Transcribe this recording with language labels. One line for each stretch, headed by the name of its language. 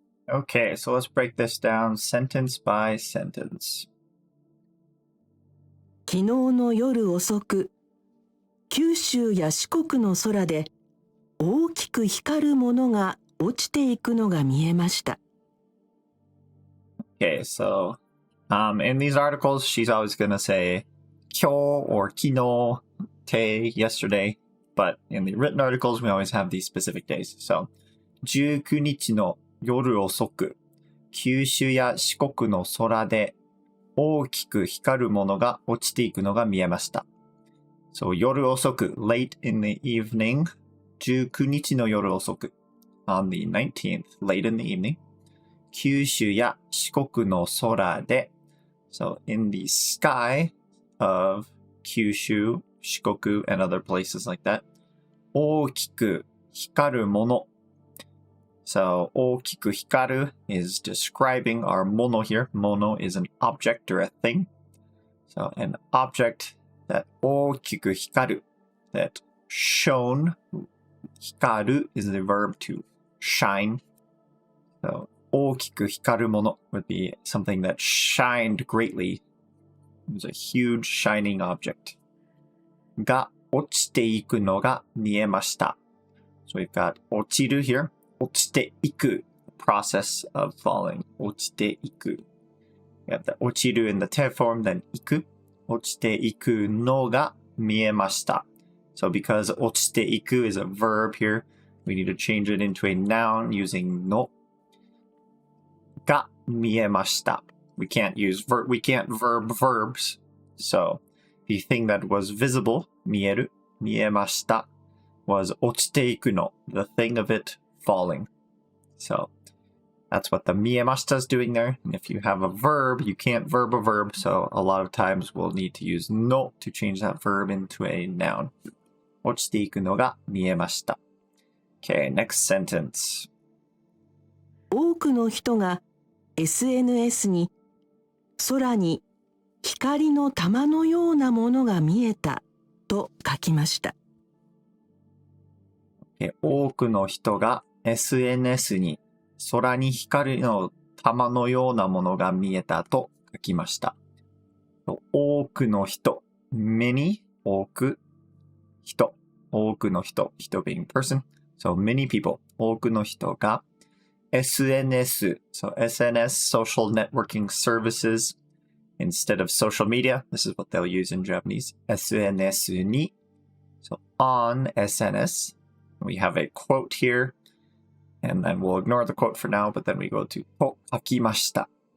English: Okay, so let's break this down sentence by sentence.
Japanese: 昨日の夜遅く、九州や四国の空で大きく光るものが落ちていくのが見えました。
English: Okay, so in these articles, she's always going to say kyo or kino, te, yesterday. But in the written articles, we always have these specific days.
Japanese: So, 19日の夜遅く、九州や四国の空で大きく光るものが落ちていくのが見えました。
English: So, 夜遅く、late in the evening, 19日の夜遅く、 on the 19th, late in the evening, 九州や四国の空で、 so in the sky of Kyushu, Shikoku, and other places like that, 大きく光るもの。 So, 大きく光る is describing our mono here. Mono is an object or a thing. So, an object that 大きく光る, that shone, 光る is the verb to shine. So, 大きく光るもの would be something that shined greatly. It was a huge shining object.
Japanese: が落ちていくのが見えました.
English: So we've got 落ちる here. 落ちていく process of falling.
Japanese: 落ちていく.
English: We have the 落ちる in the te form, then いく.
Japanese: 落ちていくのが見えました.
English: So because 落ちていく is a verb here, we need to change it into a noun using の. が見えました. We can't verb verbs. So the thing that was visible, 見える, 見えました, was 落ちていくの, the thing of it falling. So that's what the 見えました is doing there. And if you have a verb, you can't verb a verb. So a lot of times we'll need to use の to change that verb into a noun.
Japanese: 落ちていくのが見えました.
English: Okay, next sentence.
Japanese: 多くの人が SNS に空に光の玉のようなものが見えたと書きました。多くの人が SNS に空に光の玉のようなものが見えたと書きました。
English: 多くの人 many 多く人多くの人 being person so many people 多くの人が SNS so SNS social networking services instead of social media this is what they'll use in Japanese SNS に so on SNS we have a quote here and then we'll ignore the quote for now but then we go to と書きました